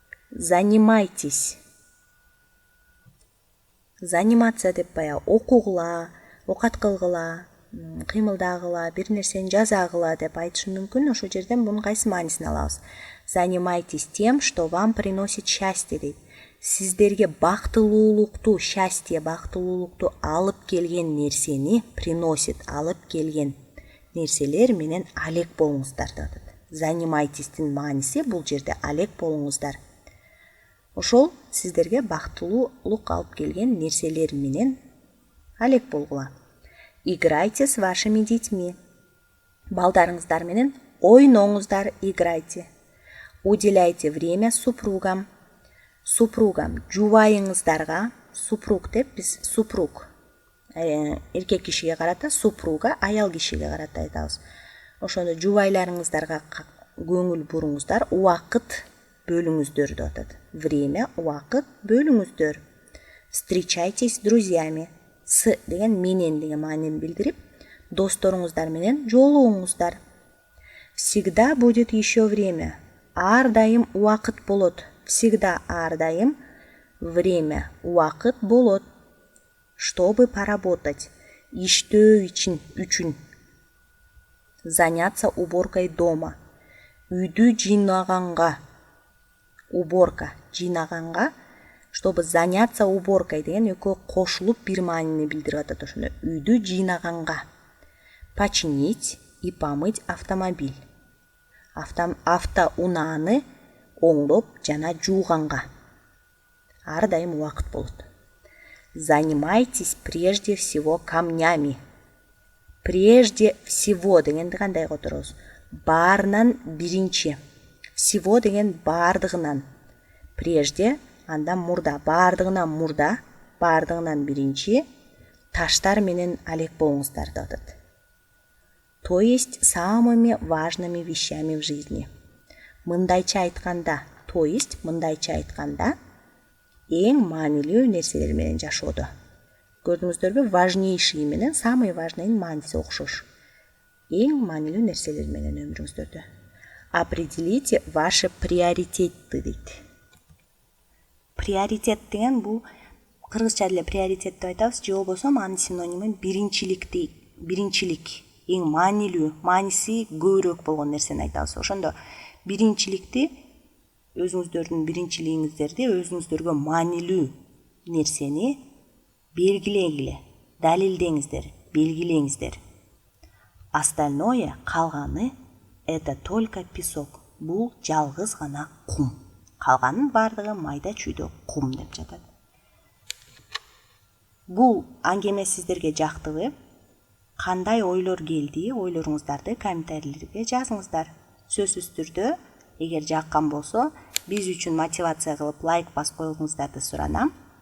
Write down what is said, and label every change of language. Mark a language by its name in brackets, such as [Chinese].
[Russian] Занимайтесь. [Kyrgyz] Заниматься деп баягы окугула, окат кылгыла, кыймылдагыла, бир нерсени жазагыла деп айтышы мүмкүн. Ошол жерден мунун кайсы маанисин алабыз? [Russian] Занимайтесь тем, что вам приносит счастье [Kyrgyz] дейт. сіздерге бактылуулукту, счастье, бактылуулукту алып келген нерсени, приносит, алып келген нерселер менен алек болуңуздар деп атат. Занимайтестин мааниси бул жерде алек болуңуздар. Ошол сіздерге бактылуулук алып келген нерселер менен алек болгула. [Russian] Играйте с вашими детьми. [Kyrgyz] Балдарыңыздар менен ойноңуздар, [Russian] играйте. Уделяйте время супругам. [Kyrgyz] Супругам, жубайыңыздарга, супруг деп биз супруг эркек кишиге карата, супруга аял кишиге карата айтабыз. Ошондо жубайларыңыздарга көңүл буруңуздар, убакыт бөлүңүздөр деп атат. Время, убакыт бөлүңүздөр. [Russian] Встречайтесь с друзьями. [Kyrgyz] С деген менен деген маанини билдирип, досторуңуздар менен жолугуңуздар. [Russian] Всегда будет еще время. [Kyrgyz] Ар дайым убакыт болот. Всегда ар дайым время, убакыт болот. [Russian] Чтобы поработать. [Kyrgyz] Иштөө үчүн. [Russian] Заняться уборкой дома. [Kyrgyz] Үйдү жыйнаганга. Уборка жыйнаганга. [Russian] Чтобы заняться уборкой [Kyrgyz] деген экөө кошулуп бир маанини билдирип атат. Ошондо үйдү жыйнаганга. [Russian] Починить и помыть автомобиль. [Kyrgyz] Автоунааны оңдоп жана жууганга. Ар дайым убакыт болот. [Russian] Занимайтесь прежде всего камнями. Прежде всего [Kyrgyz] дегенди кандай которобуз? Баарынан биринчи. Всего деген баардыгынан. Прежде андан мурда, баардыгынан мурда, баардыгынан биринчи таштар менен алек болуңуздар деп атат. [Russian] То есть самыми важными вещами в жизни. [Kyrgyz] Мындайча айтканда, то есть мындайча айтканда эң маанилүү нерселер менен жашоодо. Көрдүңүздөрбү? Важнейший менен самый важныйын мааниси окшош. Эң маанилүү нерселер менен өмүрүңүздөрдө. [Russian] Определите ваши приоритеты дейт. [Kyrgyz] Приоритет деген бул кыргызча деле приоритет деп айтабыз, же болбосо анын синонимы биринчилик, эң маанилүү, мааниси көбүрөөк болгон нерсени айтабыз. Ошондо биринчиликти, өзүңүздөрдүн биринчилигиңиздерди, өзүңүздөргө маанилүү нерсени белгилегиле, далилдеңиздер, белгилеңиздер. [Russian] Остальное, калганы, это только песок. [Kyrgyz] Бул жалгыз гана кум. Калганын бардыгы майда чүйдө кум деп жатат. Бул аңгеме сиздерге жактыбы? Кандай ойлор келди? Ойлоруңуздарды комментарийлерге жазыңыздар. Сөзсүз түрдө, эгер жаккан болсо, биз үчүн мотивация кылып лайк басып коюңуздарды суранам.